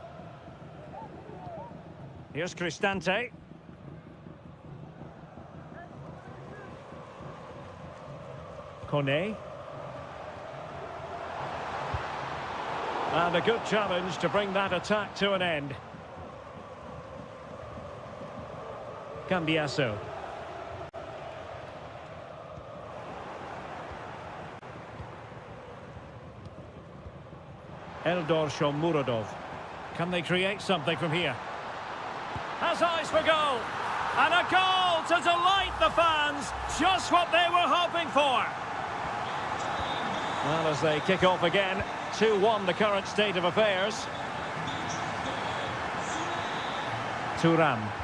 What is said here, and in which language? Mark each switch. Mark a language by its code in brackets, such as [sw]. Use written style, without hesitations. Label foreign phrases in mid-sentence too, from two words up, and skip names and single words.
[en] Here's Cristante. Kone. And a good challenge to bring that attack to an end. Cambiasso. Eldor Shomurodov. Can they create something from here? Has eyes for goal. And a goal to delight the fans. Just what they were hoping for. Well, as they kick off again, 2-1 the current state of affairs. Thuram.